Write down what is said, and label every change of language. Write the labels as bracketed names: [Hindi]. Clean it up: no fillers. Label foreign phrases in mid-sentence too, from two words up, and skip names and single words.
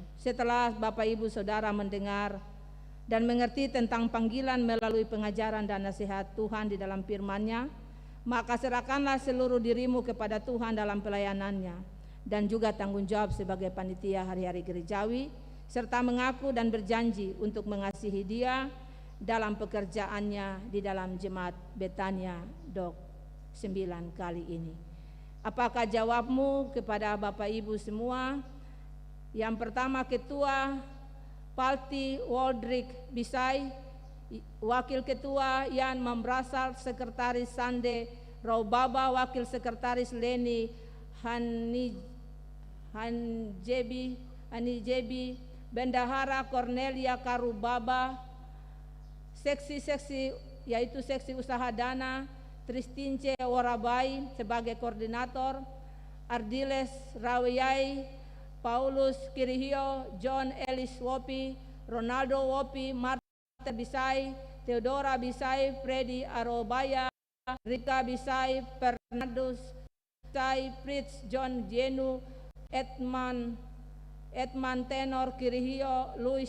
[Indonesian] Setelah Bapak Ibu Saudara mendengar dan mengerti tentang panggilan melalui pengajaran dan nasihat Tuhan di dalam firman-Nya, maka serahkanlah seluruh dirimu kepada Tuhan dalam pelayanannya dan juga tanggung jawab sebagai panitia hari-hari gerejawi, serta mengaku dan berjanji untuk mengasihi Dia dalam pekerjaannya di dalam jemaat Betania Dok 9 kali ini. Apakah jawabmu kepada Bapak Ibu semua? Yang pertama, Ketua Palti Waldrik Bisai, Wakil Ketua Yan Mambrasal, Sekretaris Sande Raubaba, Wakil Sekretaris Leni Hanijebi, Bendahara Cornelia Karubaba, seksi-seksi yaitu seksi usaha dana Tristince Warabai sebagai koordinator, Ardiles Rawiyai, Paulus Kirihio, John Ellis Wopi, Ronaldo Wopi, Marta Bisai, Theodora Bisai, Freddy Arobaya, Rika Bisai, Fernandus Bisai, Fritz John Jenu, Edman Tenor Kirihio, Luis